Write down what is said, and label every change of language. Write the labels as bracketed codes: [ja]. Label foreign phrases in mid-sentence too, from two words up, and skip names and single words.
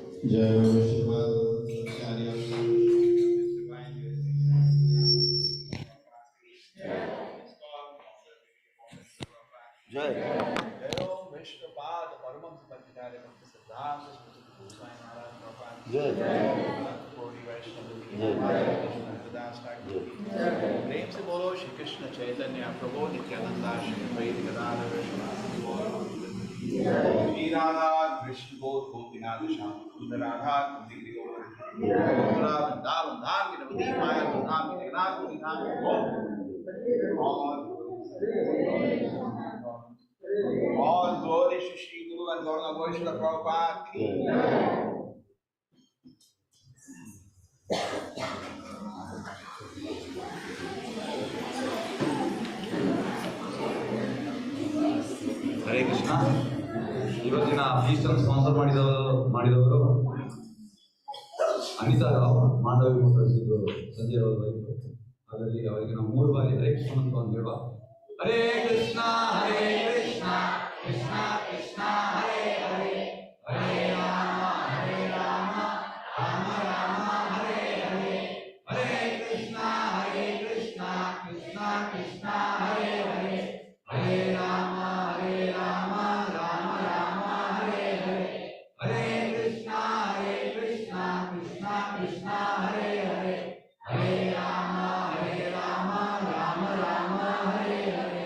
[hi] जय ओम विष्णुपाद परमहंस पंचचार्य भक्त सिद्धांत गोस्वामी महाराज प्रभुपाद गौरी वैष्णव प्रेम से बोलो श्री कृष्ण चैतन्य प्रभु नित्यानंदा श्री अद्वैत गदाधर श्री राधा कृष्ण बोध गोपीनाथ श्याम सुंदर राधा कुंती मथुरा वृंदावन धाम की नवदीप माया धाम की जगन्नाथ पुरी धाम [en] all glory to Shri Guru and Gaura Vaishnava Prabhupada [hi] ki [sa] ಹರೇ ಕೃಷ್ಣ. [kn] ಇವತ್ತಿನ ಫೀಸ್ಟ್ ಅನ್ನು ಸ್ಪಾನ್ಸರ್ ಮಾಡಿದವರು ಅನಿತಾ ರಾವ್ ಮಾಂಡವಿ ಮೋಟರ್ಸ್ ಇದು ಸಂಜಯ್ ಅವರ ವೈಫ್. ಹಾಗಾಗಿ ಅವರಿಗೆ ನಾವು 3 ಬಾರಿ [sa] ಹರೇ ಕೃಷ್ಣ [kn] ಅಂತ ಹೇಳುವ. [sa] ಹರೇ ಕೃಷ್ಣ ಕೃಷ್ಣ ಕೃಷ್ಣ ಹರೇ ಹರೇ ಹರೇ ರಾಮ ರಾಮ ರಾಮ ಹರೇ ಹರೇ ಹರೇ ಕೃಷ್ಣ ಕೃಷ್ಣ ಕೃಷ್ಣ ಹರೇ ಹರೇ ಹರೇ ರಾಮ ರಾಮ ರಾಮ ಹರೇ ಹರೇ ಹರೇ ಕೃಷ್ಣ ಕೃಷ್ಣ ಕೃಷ್ಣ ಹರೇ ಹರೇ ಹರೇ ರಾಮ ರಾಮ ರಾಮ ಹರೇ ಹರೇ.